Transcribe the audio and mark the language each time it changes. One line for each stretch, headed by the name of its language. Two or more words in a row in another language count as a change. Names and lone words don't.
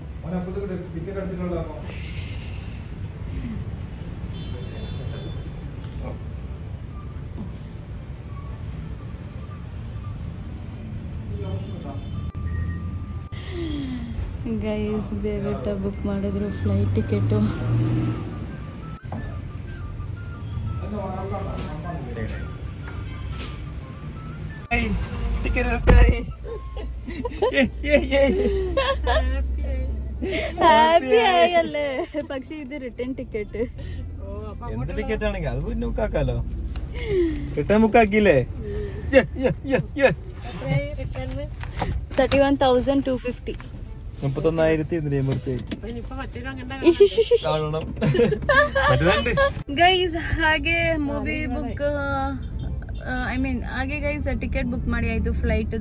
Kannada: ಗೈಸ್ ದಯವಿಟ್ಟು ಬುಕ್ ಮಾಡಿದ್ರು
English: flight ticket.
Kannada: ಹ್ಯಾಪಿ ಆಗಲ್ಲೇ
Malayalam: പക്ഷേ ഇത്
English: return ticket.
Malayalam: എന്ത് ടിക്കറ്റ് ആണെങ്കിൽ അത് പിന്നെ ബുക്കാക്കാലോ. റിട്ടേൺ ബുക്കാക്കിയില്ലേ? 31,250. 31,250.
Kannada: ಗೈಸ್ ಹಾಗೆ
English: movie book
Kannada: ಹಾಗೆ ಗೈಸ್
English: ticket book
Kannada: ಮಾಡಿ ಆಯ್ತು ಫ್ಲೈಟ್ದು.